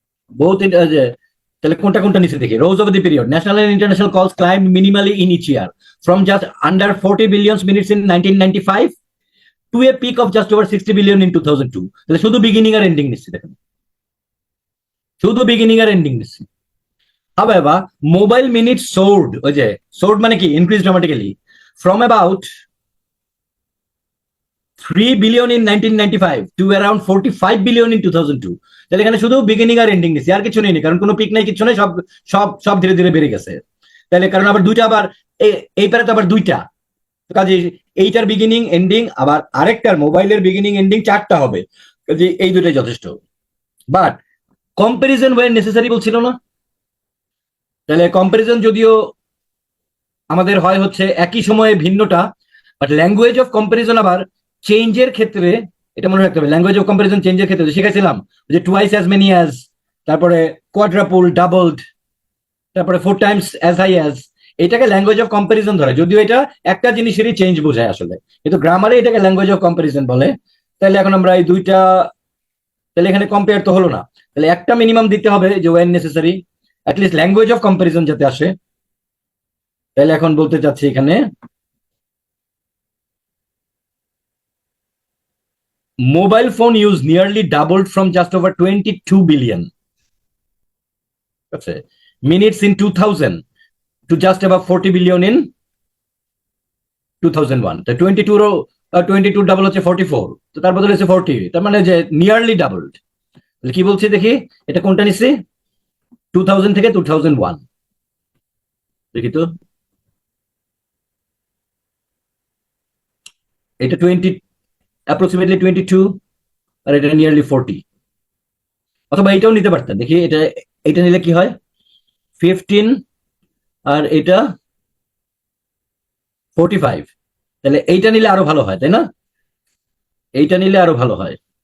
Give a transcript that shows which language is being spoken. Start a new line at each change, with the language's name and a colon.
Bangla: বহুত তাহলে কোনটা কোনটা নিচে দেখি।
English: Rose of the period, national and international calls climb minimally in each year from just under 40 billion minutes in 1995 to a peak of just over 60 billion in 2002।
Bangla: তাহলে শুধু বিগিনিং আর এন্ডিং নিচ্ছি, দেখেন শুধু বিগিনিং আর এন্ডিং নিচ্ছি।
English: However, mobile minutes soared,
Bangla: ওই যে soared মানে কি,
English: increased dramatically from about 3 billion in 1995 to around 45 billion in 2002।
Bangla: তাহলে এখানে শুধু বিগিনিং আর এন্ডিং নিচ্ছি, আর কিছু নেই, কারণ কোনো পিক নাই, কিছু নেই, সব সব সব ধীরে ধীরে বেড়ে গেছে। তাহলে কারণ আবার দুইটা, আবার এই পারে তো আবার দুইটা, কাজে এইটার বিগিনিং এন্ডিং আবার আরেকটার মোবাইলের বিগিনিং এন্ডিং চারটা হবে, কাজে এই দুটাই যথেষ্ট। বাট কম্পারিজন ওয়ে নেসেসারি বলছিল না, তাহলে কম্পারিজন যদিও আমাদের হয় হচ্ছে একই সময়ে ভিন্নটা, বাট ল্যাঙ্গুয়েজ অফ কম্পারিজন আবার চেঞ্জের ক্ষেত্রে, এটা মনে রাখতে হবে, ল্যাঙ্গুয়েজ অফ কম্পারিজন চেঞ্জের ক্ষেত্রে শিখেছিলাম যে টুয়াইস অ্যাজ মেনি অ্যাজ, তারপরে কোয়াড্রাপুল, ডাবলড, তারপরে 4 টাইমস অ্যাজ হাই অ্যাজ, এটাকে ল্যাঙ্গুয়েজ অফ কম্পারিজন ধরে, যদিও এটা একটা জিনিসেরই চেঞ্জ বোঝায় আসলে, কিন্তু গ্রামারে এটাকে ল্যাঙ্গুয়েজ অফ কম্পারিজন বলে। তাহলে এখন আমরা এই দুইটা, তাহলে এখানে কম্পেয়ার তো হলো না, তাহলে একটা মিনিমাম দিতে হবে যে when necessary, at least language of comparison যাতে আসে। তাহলে এখন বলতে চাচ্ছি এখানে
English: mobile phone use nearly doubled from just over 22 billion minutes in 2000 to just above 40 billion in 2001।
Bangla: তো 22 ডাবল হচ্ছে 44, তো তার বদলে হচ্ছে 40, তার মানে যে নিয়ারলি ডাবলড। কি বলছি দেখি, এটা কোনটা নিচ্ছি, 2000 থেকে 2001 দেখি তো, এটা 20 অ্যাপ্রক্সিমেটলি 22 আর এটা নিয়ারলি 40, অথবা এটাও নিতে পারতেন, দেখি এটা, এটা নিলে কি হয় 15 আর এটা 45, তাহলে এইটা নিলে আরো ভালো হয় তাই না, এইটা নিলে আরো ভালো হয়।